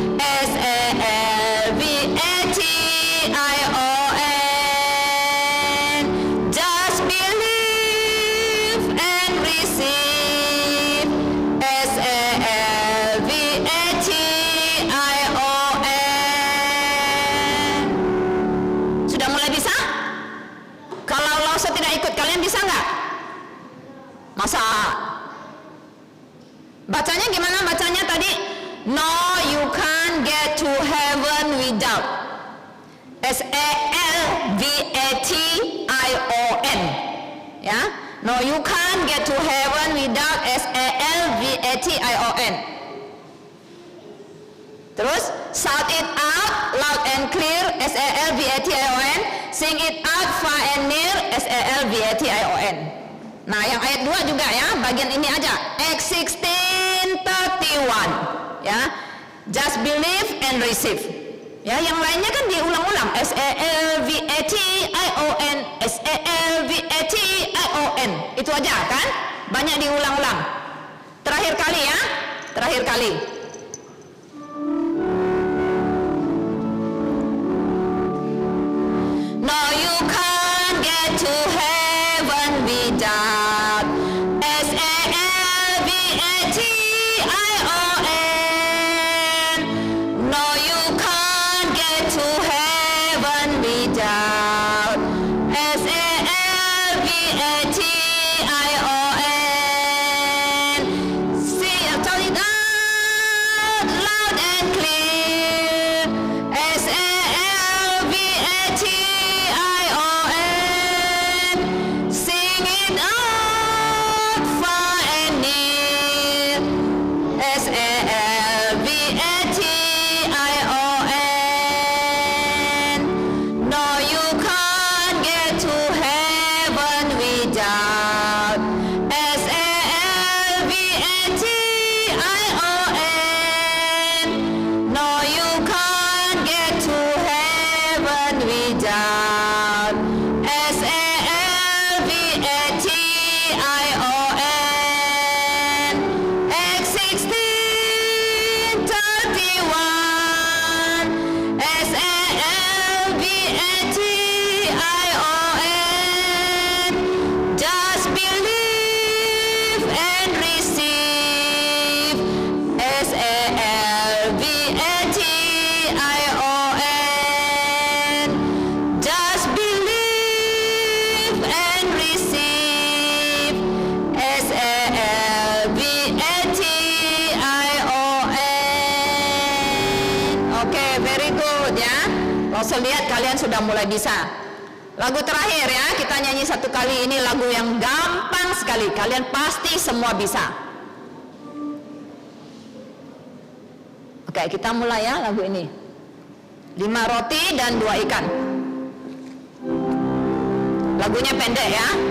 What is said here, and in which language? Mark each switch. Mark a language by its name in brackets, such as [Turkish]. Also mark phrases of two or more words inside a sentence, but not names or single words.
[English] SALVATION. Just believe and receive. SALVATION. [Indonesian] Sudah mulai bisa? Kalau Lause tidak ikut, kalian bisa nggak? [English] Masa No, you can't get to heaven without. S-A-L-V-A-T-I-O-N. [Indonesian] Ya, no, [English] you can't get to heaven without S-A-L-V-A-T-I-O-N. [Indonesian] Terus, [English] shout it out loud and clear, S-A-L-V-A-T-I-O-N. Sing it out far and near, S-A-L-V-A-T-I-O-N. [Indonesian] Nah, yang ayat 2 juga ya, bagian ini aja. [English] Acts 16:31. Ya, just believe and receive. [Indonesian] Ya, yang lainnya kan diulang-ulang. [English] S-A-L-V-A-T-I-O-N, S-A-L-V-A-T-I-O-N. [Indonesian] Itu aja kan? Banyak diulang-ulang. Terakhir kali ya, terakhir kali. [English] No, you can't get to heaven without S-A-L-V-A-T-I-O-N. No, you can't get to heaven without S-A-L-V-A-T-I-O-N. See, tell it out loud and clear. S-A-L-V-A-T-I-O-N. Sing it out far and near. S-A-L-V-A-T-I-O-N. No, you can't get to heaven without S-A-L-V-A-T-I-O-N. No, you can't get to heaven without S-A-L-V-A-T-I-O-N. Acts 16:31. S-A-L-V-A-T-I-O-N. Just believe and receive. S-A-L-V-A-T-I-O-N. Just believe and receive. S-A-L-V-A-T-I-O-N. Oke, very good ya. [Indonesian] Langsung lihat kalian sudah mulai bisa. Lagu terakhir ya, kita nyanyi satu kali. Ini lagu yang gampang sekali. Kalian pasti semua bisa. Oke, kita mulai ya lagu ini. 5 roti dan 2 ikan. Lagunya pendek ya.